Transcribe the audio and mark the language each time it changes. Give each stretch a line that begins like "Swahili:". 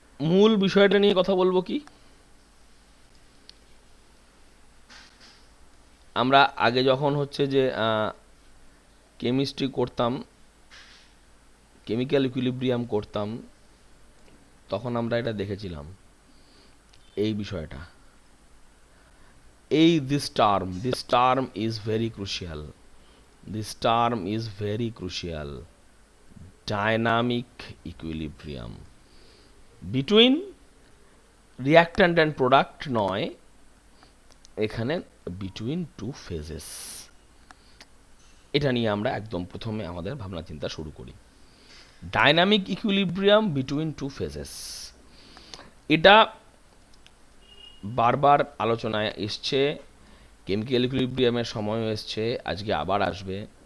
Bangla: মূল বিষয়টা নিয়ে কথা বলবো কি, আমরা আগে যখন হচ্ছে যে কেমিস্ট্রি করতাম, কেমিক্যাল ইকুইলিব্রিয়াম করতাম, তখন আমরা এটা দেখেছিলাম এই বিষয়টা।
English: this term is very crucial. This term is very crucial. Dynamic equilibrium between reactant and product
Bangla: নয়, এখানে
English: Between two phases.
Bangla: এটা নিয়ে আমরা একদম প্রথমে আমাদের ভাবনা চিন্তা শুরু করি।
English: dynamic equilibrium between two phases,
Bangla: এটা বারবার আলোচনায় এসছে, কেমিক্যাল ইকুইলিব্রিয়ামের সময়ও এসছে, আজকে আবার আসবে।